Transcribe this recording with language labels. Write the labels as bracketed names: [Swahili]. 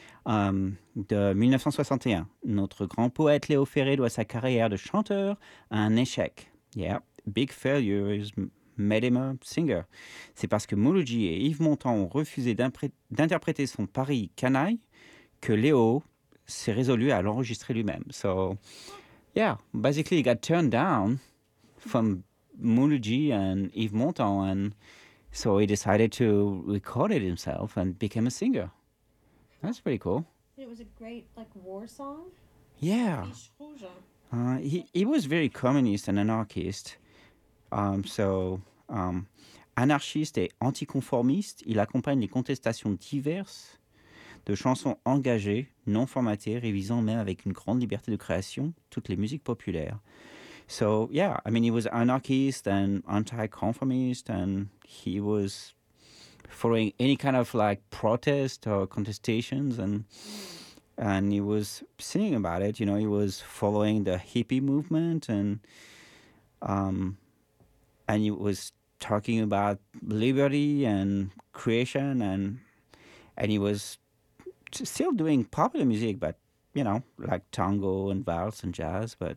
[French] De 1961. Notre grand poète Léo Ferré doit sa carrière de chanteur à un échec. [English] Yeah, big failure is made him a singer. [French] C'est parce que Mouloudji et Yves Montand ont refusé d'interpréter son pari canaille que Léo s'est résolu à l'enregistrer lui-même. [English] So, yeah, basically he got turned down from Mouloudji and Yves Montand, and so he decided to record it himself and became a singer. That's pretty cool. It was a great, like, war song. Yeah. He was very communist and anarchist. [French] Anarchiste et anticonformiste, il accompagne les contestations diverses de chansons engagées, non formatées, révisant même avec une grande liberté de création toutes les musiques populaires. [English] So, yeah, I mean, he was anarchist and anti-conformist, and he was following any kind of like protest or contestations, and he was singing about it. You know, he was following the hippie movement, and he was talking about liberty and creation, and he was still doing popular music, but you know, like tango and waltz and jazz.